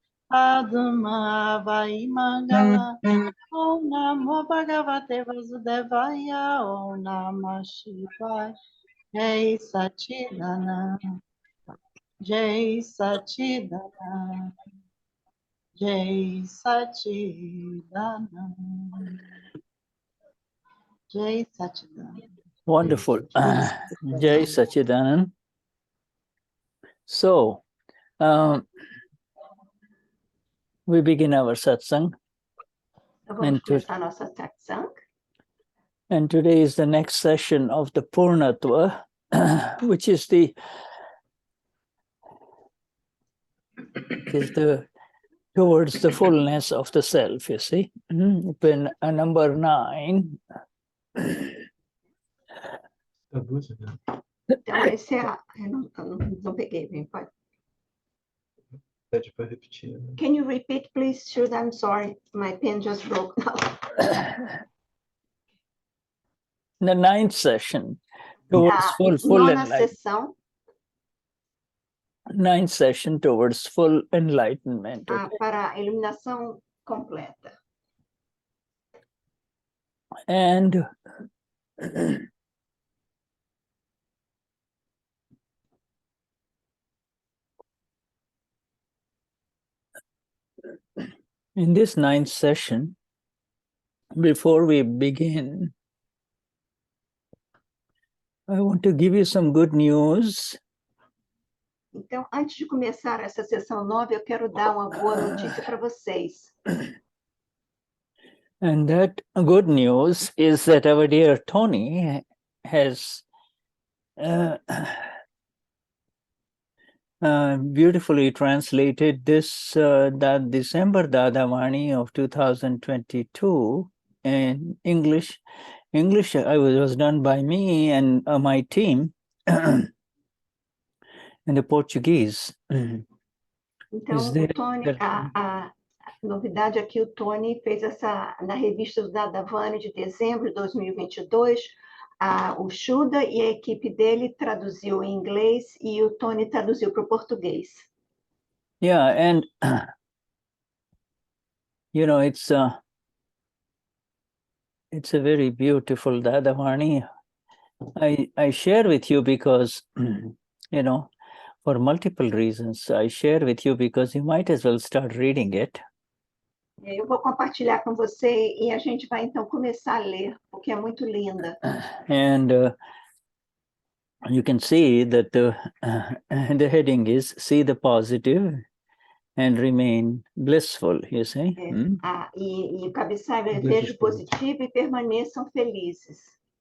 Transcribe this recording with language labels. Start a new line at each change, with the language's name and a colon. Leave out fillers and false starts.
Sanskrit: Padma Vai Mangala, Om Namo Bhagavate Vasudevaya, Om Namah Shivaya, Jai Sachidananda, Jai Sachidananda, Jai Sachidananda, Jai Sachidananda.
English: Wonderful. Jai Sachidanand. So, we begin our satsang.
Portuguese: Vamos começar nossa satsang.
English: And today is the next session of the Purnatva, which is the towards the fullness of the self, you see. Open number 9.
Portuguese: Então, esse é eu não peguei, bem, pode. Pede para repetir.
English: Can you repeat, please? Shuddha, I'm sorry. My pen just broke now. The 9th session towards full enlightenment. 9th session towards full enlightenment. Okay?
Portuguese: Para a iluminação completa.
English: And In this 9th session, before we begin, I want to give you some good news.
Portuguese: Então, antes de começar essa sessão 9, eu quero dar uma boa notícia para vocês.
English: And that good news is that our dear Tony has beautifully translated this that December Dadavani of 2022 in English. English was done by me and my team, and the Portuguese.
Portuguese: Então, o Tony, a novidade é que o Tony fez essa, na revista do Dadavani de dezembro de 2022, o Shuddha e a equipe dele traduziu em inglês e o Tony traduziu para o português.
English: Yeah, and you know, it's a very beautiful Dadavani. I share with you because, you know, for multiple reasons. I share with you because you might as well start reading it.
Portuguese: Eu vou compartilhar com você e a gente vai então começar a ler, porque é muito linda.
English: And you can see that the heading is "See the Positive and Remain Blissful." You see?
Portuguese: E o cabeçalho é "Veja o positivo e permaneçam felizes."